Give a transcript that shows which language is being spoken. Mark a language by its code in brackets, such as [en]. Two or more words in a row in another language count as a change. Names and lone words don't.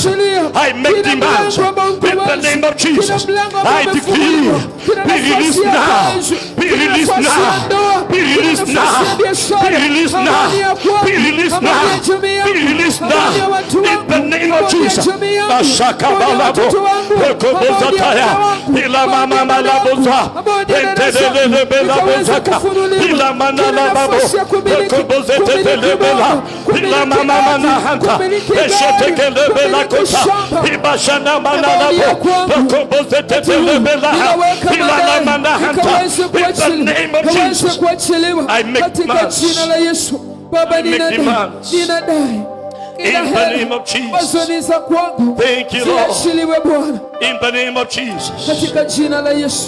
[en] I make demands. In the name of Jesus, I decree, be released now. Be released now. Be released now. Be released now. Be released now. Be released now. In the name of Jesus. Ashakabalabo. Rekobozataya. Ila mama malaboza. Entelele belabozaka. Ila manala babo. Rekobozete bela. Ila mama manahanta. Eshetekele bela kota. Ibashana manala bo. Rekobozete bela. Ila manahanta. In the name of Jesus, I make demands. I make demands. In the name of Jesus. Thank you, Lord. In the name of Jesus.